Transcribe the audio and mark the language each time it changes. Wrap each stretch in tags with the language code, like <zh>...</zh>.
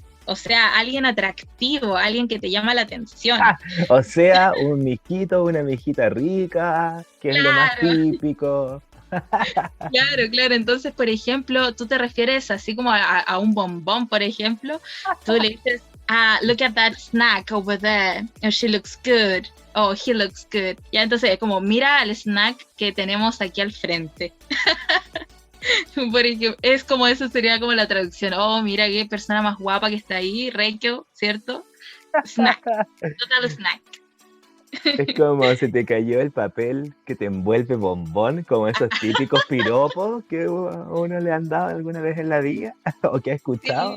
<es>O sea, alguien atractivo, alguien que te llama la atención. O sea, un mijito, una mijita rica, que es lo más Claro, típico. claro, claro. Entonces, por ejemplo, tú te refieres así como a un bombón, por ejemplo. Tú le dices,</es> <en>look at that snack over there. Oh, she looks good. Oh, he looks good.</en> <es>Ya, entonces es como, mira al snack que tenemos aquí al frente. Por ejemplo, es como eso sería como la traducción. Oh, mira qué persona más guapa que está ahí, Reikio, ¿cierto?</es> <en>Snack, total snack.</en> <es>Es como se te cayó el papel que te envuelve bombón, como esos típicos piropos que uno le han dado alguna vez en la vida o que ha escuchado</es>